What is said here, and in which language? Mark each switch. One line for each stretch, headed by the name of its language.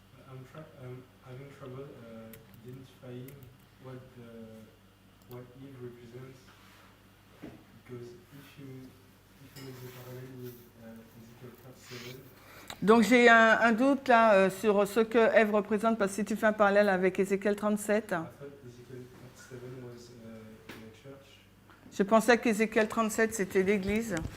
English: I'm having trouble identifying what Eve represents, because if you make the parallel with Ezekiel 37.
French: Donc j'ai un doute là sur ce que Ève représente, parce que si tu fais un parallèle avec Ézéchiel 37,
English: I thought Ezekiel 37 was the church.
French: je pensais qu'Ézéchiel 37 c'était l'Église.